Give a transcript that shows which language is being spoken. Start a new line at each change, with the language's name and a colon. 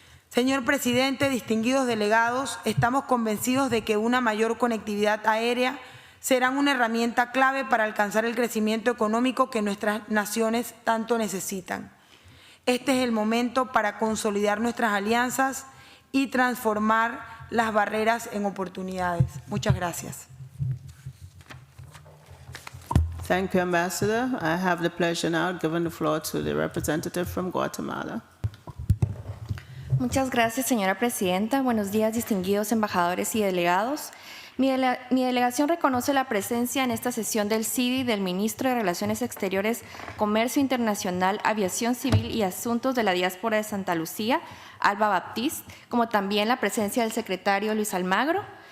Spanish: Señor presidente, distinguidos delegados, estamos convencidos de que una mayor conectividad aérea será una herramienta clave para alcanzar el crecimiento económico que nuestras naciones tanto necesitan. Este es el momento para consolidar nuestras alianzas y transformar las barreras en oportunidades. Muchas gracias.
English: Thank you, Ambassador. I have the pleasure now of giving the floor to the representative from Guatemala.
Spanish: Muchas gracias, señora presidenta. Buenos días, distinguidos embajadores y delegados. Mi delegación reconoce la presencia en esta sesión del CIDI del Ministro de Relaciones Exteriores, Comercio Internacional, Aviación Civil y Asuntos de la Diáspora de Santa Lucía, Alba Baptiste, como también la presencia del secretario Luis Almagro.